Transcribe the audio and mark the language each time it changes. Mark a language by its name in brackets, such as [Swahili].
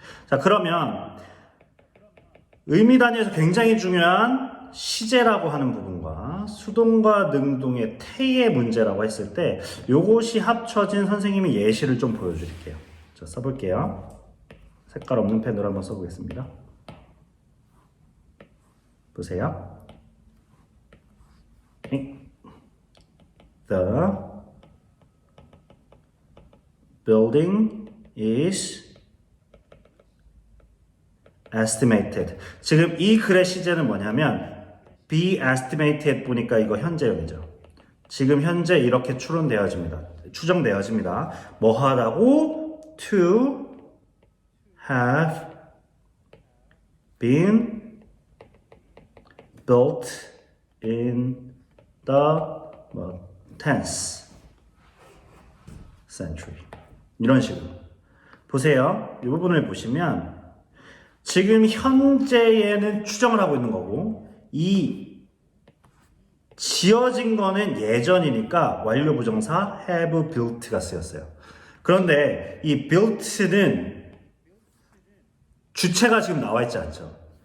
[Korean] 자, 그러면 의미 단위에서 굉장히 중요한 시제라고 하는 부분과 수동과 능동의 태의 문제라고 했을 때 이것이 합쳐진 선생님이 예시를 좀 보여드릴게요. 자, 써볼게요. 색깔 없는 펜으로 한번 써보겠습니다. 보세요. [English] The building is estimated. [Korean] 지금 이 글의 시제는 뭐냐면 be estimated 보니까 이거 현재형이죠. 지금 현재 이렇게 추정되어집니다. 뭐 하다고? [English] To have been built in the 10th century. [Korean] 이런 식으로. 보세요. 이 부분을 보시면 지금 현재에는 추정을 하고 있는 거고 이 지어진 거는 예전이니까 완료 부정사 have built가 쓰였어요. 그런데 이 built는 주체가 지금 나와 있지 않죠.